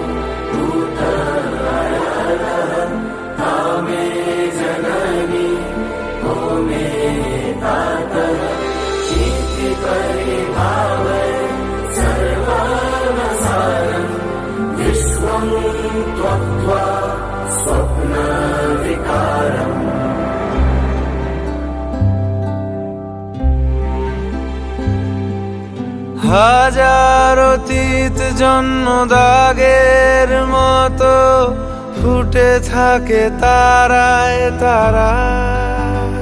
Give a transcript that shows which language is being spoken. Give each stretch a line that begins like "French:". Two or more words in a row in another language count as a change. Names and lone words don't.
Sanskrit: भूतरायः कामे जननि को मे तातः इति परिभावय सर्वानसारं विश्वं त्वक्त्वा स्वप्नविकारम्
Bangla: হাজার অতীত জন্ম দাগের মতো ফুটে থাকে তারায় তারায়।